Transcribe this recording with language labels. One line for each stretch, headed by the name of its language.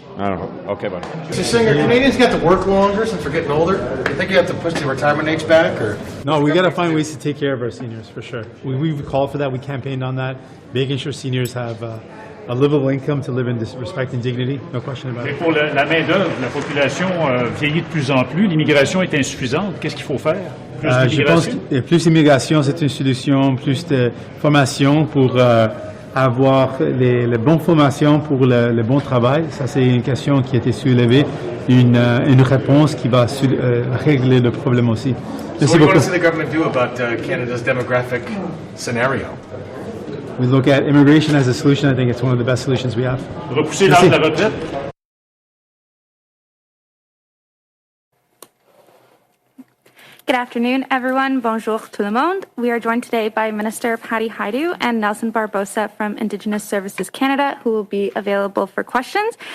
English: I don't know. Okay, buddy. Mr. Singer, Canadians got to work longer since we're getting older. Do you think you have to push the retirement age back, or? No, we got to find ways to take care of our seniors, for sure. We've called for that. We campaigned on that, making sure seniors have a livable income to live in respect and dignity. No question about
French: Et
English: it.
French: pour la main-d'œuvre, la population vieillit de plus en plus. L'immigration est insuffisante. Qu'est-ce qu'il faut faire? Plus Je pense d'immigration? que plus d'immigration, c'est une solution, plus de formation pour avoir les bonnes formations pour le bon travail. Ça, c'est une question qui a été soulevée, une réponse qui va régler le problème aussi.
English: So what do you want to see the government do about Canada's demographic scenario? We look at immigration as a solution. I think it's one of the best solutions we have.
French: Repousser l'âge de la retraite?
English: Good afternoon, everyone.
French: Bonjour tout le monde.
English: We are joined today by Minister Patty Hajdu and Nelson Barbosa from Indigenous Services Canada, who will be available for questions.